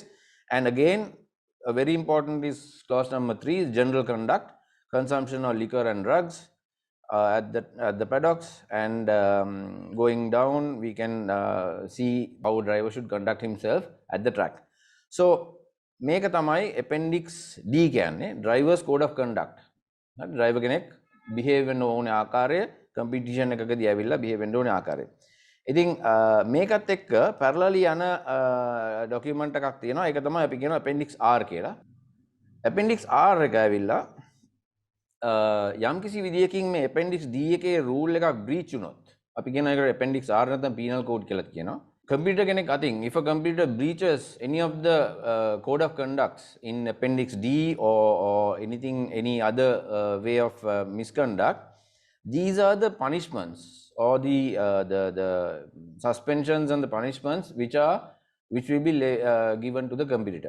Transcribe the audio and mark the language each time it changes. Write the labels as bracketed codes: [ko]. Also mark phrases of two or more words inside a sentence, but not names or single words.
[en] And again, a very important is clause number 3 is general conduct, consumption of liquor and drugs at the paddocks, and going down we can see how a driver should conduct himself at the track. [si] So මේක තමයි appendix D කියන්නේ [en] drivers code of conduct. [si] driver කෙනෙක් behave වෙන්න ඕනේ ආකාරය competition එකකදී ඇවිල්ලා behave වෙන්න ඕනේ ආකාරය. ඉතින් මේකත් එක්ක parallelly යන document එකක් තියෙනවා. ඒක තමයි අපි කියනවා appendix R කියලා. appendix R එක ඇවිල්ලා යම්කිසි විදියකින් මේ appendix D එකේ rule එකක් breach වුණොත් අපි කියන එකට appendix R නැත්නම් [en] penal code [si] කියලා කියනවා. [en] Computer [si] කෙනෙක් අතින් [en] if a computer breaches any of the code of conducts in appendix D or any other way of misconduct, these are the punishments or the suspensions and the punishments which will be given to the competitor.